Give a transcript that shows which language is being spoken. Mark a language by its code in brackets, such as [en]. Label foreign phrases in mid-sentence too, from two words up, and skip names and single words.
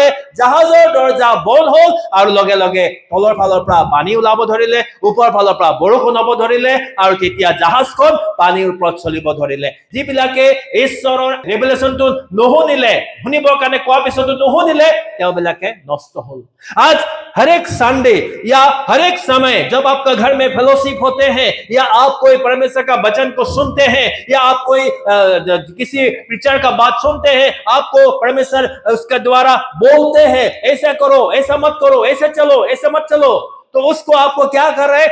[as] জাহাজৰ দৰ্জা বন্ধ হ'ল আৰু লগে লগে তলৰ ফালৰ পৰা পানী ওলাব ধৰিলে, ওপৰৰ ফালৰ পৰা বৰষুণ হ'ব ধৰিলে, আৰু তেতিয়া জাহাজখন পানীৰ ওপৰত চলিব ধৰিলে। যিবিলাকে ঈশ্বৰৰ ৰেভেলেশ্যনটো নুশুনিলে, শুনিবৰ কাৰণে কোৱাৰ পিছতো নুশুনিলে, তেওঁবিলাকে নষ্ট হ'ল। [hi] आज हर एक संडे या हर एक समय जब आपका घर में फेलोशिप होते हैं, या आप कोई परमेश्वर का वचन को सुनते हैं, या आप कोई किसी प्रीचर का बात सुनते हैं, आपको परमेश्वर उसके द्वारा बोलते हैं, ऐसा करो, ऐसा मत करो, ऐसे चलो, ऐसे मत चलो, तो उसको आपको क्या कर रहे हैं?